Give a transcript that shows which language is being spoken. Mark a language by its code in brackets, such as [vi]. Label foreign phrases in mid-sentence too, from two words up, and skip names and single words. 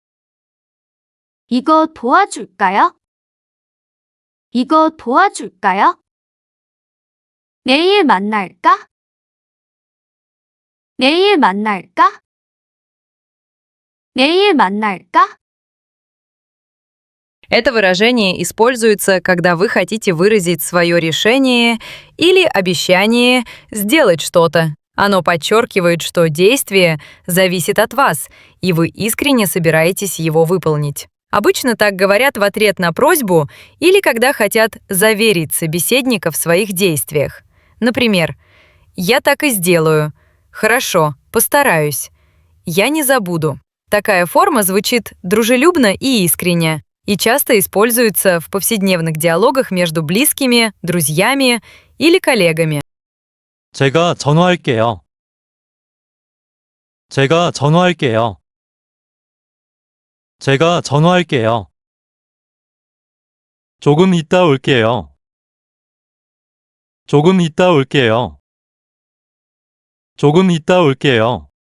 [ko] 이거 도와줄까요? 이거 도와줄까요? 내일 만날까? 내일 만날까? 내일 만날까? [ru] Это выражение используется, когда вы хотите выразить свое решение или обещание сделать что-то. Оно подчеркивает, что действие зависит от вас, и вы искренне собираетесь его выполнить. Обычно так говорят в ответ на просьбу или когда хотят заверить собеседника в своих действиях. Например, «Я так и сделаю», «Хорошо, постараюсь», «Я не забуду». Такая форма звучит дружелюбно и искренне и часто используется в повседневных диалогах между близкими, друзьями или коллегами. [ko] 제가 전화할게요. 제가 전화할게요. 제가 전화할게요. 조금 이따 올게요. 조금 이따 올게요. 조금 이따 올게요.